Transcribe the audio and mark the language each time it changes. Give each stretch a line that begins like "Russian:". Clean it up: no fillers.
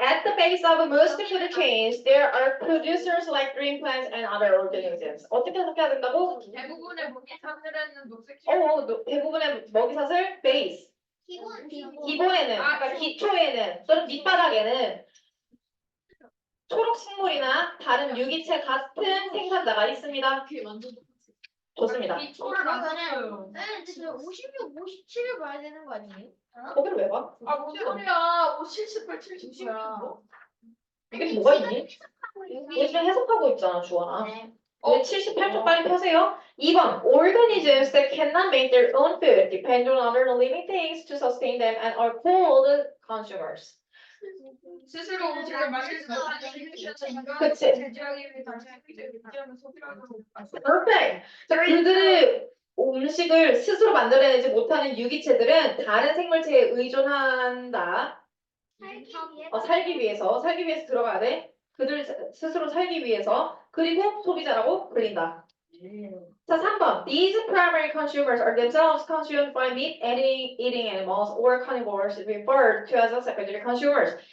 English: At the base of most food chains, there are producers like green plants and other organisms.
Korean: 어떻게 해석해야 된다고? 대부분의 먹이사슬에는 녹색 대부분의 먹이사슬 베이스. 기본에는, 그러니까 기초에는 또는 밑바닥에는 초록 식물이나 다른 유기체 같은 생산자가 있습니다. 좋습니다. 기초를 안 써요. 네, 진짜 56, 57을 봐야 되는 거 아니에요? 거기를 왜 봐? 뭔 소리야? 78, 79야. 이게 뭐가 있니? 우리 지금 해석하고 있잖아, 주원아. 네. 네, 78쪽 빨리 펴세요. 2번.
English: Organisms that cannot make their own food depend on other living things to sustain them and are called consumers.
Korean: 스스로 음식을 만들 수 그치. 제조하기 위해 당신의 의지를 유지하는 소비라고
English: Perfect.
Korean: 자, 그들의 음식을 스스로 만들어내지 못하는 유기체들은 다른 생물체에 의존한다. 살기 위해서 들어가야 돼. 그들 스스로 살기 위해서. 그리고 소비자라고 불린다. 자, 3번.
English: These primary consumers are themselves consumed by meat eating animals or carnivores referred to as secondary consumers.